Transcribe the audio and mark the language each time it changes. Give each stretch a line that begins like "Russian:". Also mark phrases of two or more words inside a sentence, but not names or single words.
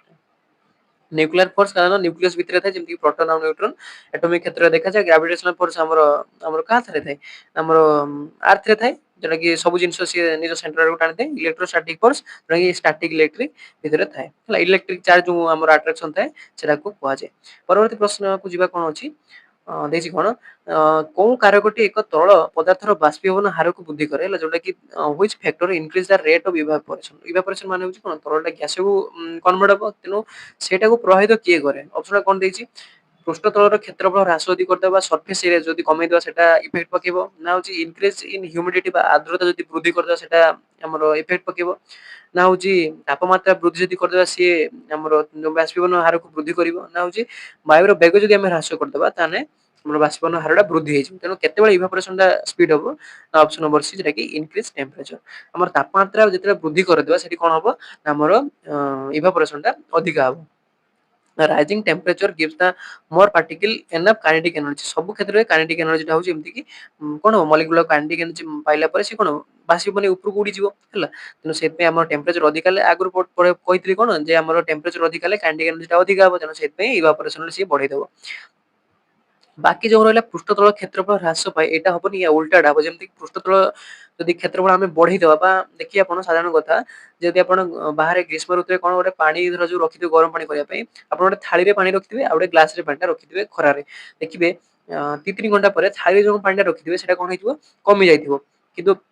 Odia: ନ୍ୟୁକ୍ଲିୟର ଫୋର୍ସ କାରଣ ନ୍ୟୁକ୍ଲିୟସ ଭିତରେ ଥାଏ ଯେମିତି ପ୍ରୋଟନ ଆଉ ନ୍ୟୁଟ୍ରନ ଏଟମିକ କ୍ଷେତ୍ରରେ ଦେଖାଯାଏ ଗ୍ରାଭିଟେସନାଲ ଫୋର୍ସ ଆମର କାହା ଠାରେ ଥାଏ ଆମର ଆର୍ଥ ରେ ଥାଏ ଯୋଉଟା କି ସବୁ ଜିନିଷ ସିଏ ନିଜ ସେଣ୍ଟର ଆଡକୁ ଟାଣିଥାଏ। ଇଲେକ୍ଟ୍ରୋଷ୍ଟାଟିକ ଫୋର୍ସ ଯୋଉଟା କି ଷ୍ଟାଟିକ ଇଲେକ୍ଟ୍ରିକ ଭିତରେ ଥାଏ ହେଲା ଇଲେକ୍ଟ୍ରିକ ଚାର୍ଜ ଯୋଉ ଆମର ଆଟ୍ରାକ୍ସନ ଥାଏ ସେଟାକୁ କୁହାଯାଏ। ପରବର୍ତ୍ତୀ ପ୍ରଶ୍ନକୁ ଯିବା କଣ ଅଛି ଦେଇଛି କଣ କୋଉ କାରକଟି ଏକ ତରଳ ପଦାର୍ଥର ବାଷ୍ପୀଭବନ ହାରକୁ ବୃଦ୍ଧି କରେ ହେଲା ଯୋଉଟା କି
English: which factor increase the rate of evaporation evaporation
Odia: ମାନେ ହଉଛି କଣ ତରଳଟା ଗ୍ୟାସକୁ କନଭର୍ଟ ହବ ତେଣୁ ସେଇଟାକୁ ପ୍ରଭାବିତ କିଏ କରେ ଅପସନ କଣ ଦେଇଛି ପୃଷ୍ଠତଳର କ୍ଷେତ୍ରଫଳ ହ୍ରାସ ଯଦି କରିଦେବା
English: surface area
Odia: ଯଦି କମେଇଦେବା ସେଟା ଇଫେକ୍ଟ ପକେଇବ ନା ହଉଛି
English: increase in humidity
Odia: ବା ଆର୍ଦ୍ରତା ଯଦି ବୃଦ୍ଧି କରିଦେବା ସେଟା ଆମର ଇଫେକ୍ଟ ପକେଇବ ନା ହଉଛି ତାପମାତ୍ରା ବୃଦ୍ଧି ଯଦି କରିଦେବା ସିଏ ଆମର ବାଷ୍ପୀଭବନ ହାରକୁ ବୃଦ୍ଧି କରିବ ନା ହଉଛି ବାୟୁର ବେଗ ଯଦି ଆମେ ହ୍ରାସ କରିଦେବା ତାହେଲେ ଆମର ବାଷ୍ପୀଭବନ ହାରଟା ବୃଦ୍ଧି ହେଇଯିବ। ତେଣୁ କେତେବେଳେ ଇଭାପୋରେସନ ଟା ସ୍ପିଡ ହବ ନା
English: option number C
Odia: ଯୋଉଟା କି
English: increase temperature
Odia: ଆମର ତାପମାତ୍ରା ଯେତେବେଳେ ବୃଦ୍ଧି କରିଦେବା ସେଠି କଣ ହବ ନା ଆମର ଇଭାପୋରେସନ ଟା ଅଧିକା ହବ।
English: rising temperature gives the more particle enough kinetic energy
Odia: ସବୁ କ୍ଷେତ୍ରରେ
English: kinetic energy
Odia: ଟା ହଉଛି ଏମିତି କି କଣ ମଲିକ୍ୟୁଲର
English: kinetic energy
Odia: ପାଇଲା ପରେ ସେ କଣ ବାଷ୍ପୀଭବନ ଉପରକୁ ଉଡିଯିବ ହେଲା। ତେଣୁ ସେଥିପାଇଁ ଆମର ଟେମ୍ପରେଚର ଅଧିକା ହେଲେ ଆଗରୁ କହିଥିଲି କଣ ଯେ ଆମର ଟେମ୍ପରେଚର ଅଧିକା ହେଲେ
English: kinetic energy
Odia: ଟା ଅଧିକା ହବ ତେଣୁ ସେଥିପାଇଁ ଇଭାପୋରେସନ ସିଏ ବଢେଇ ଦବ। ବାକି ଯୋଉ ରହିଲା ପୃଷ୍ଠତଳ କ୍ଷେତ୍ରଫଳ ହ୍ରାସ ପାଏ ଏଇଟା ହବନି ୟା ଉଲ୍ଟାଟା ହବ ଯେମିତି ପୃଷ୍ଠତଳ ଯଦି କ୍ଷେତ୍ରଫଳ ଆମେ ବଢେଇଦବା ବା ଦେଖିବେ ଆପଣ ସାଧାରଣ କଥା ଯଦି ଆପଣ ବାହାରେ ଗ୍ରୀଷ୍ମ ଋତୁରେ କଣ ଗୋଟେ ପାଣି ଧର ଯୋଉ ରଖିଥିବେ ଗରମ ପାଣି କରିବା ପାଇଁ ଆପଣ ଗୋଟେ ଥାଳିରେ ପାଣି ରଖିଥିବେ ଆଉ ଗୋଟେ ଗ୍ଲାସ ରେ ପାଣି ଟା ରଖିଥିବେ ଖରାରେ ଦେଖିବେ 2-3 ଘଣ୍ଟା ପରେ ଥାଳିରେ ଯୋଉ ପାଣି ଟା ରଖିଥିବେ ସେଟା କଣ ହେଇଯିବ କମି ଯାଇଥିବ କିନ୍ତୁ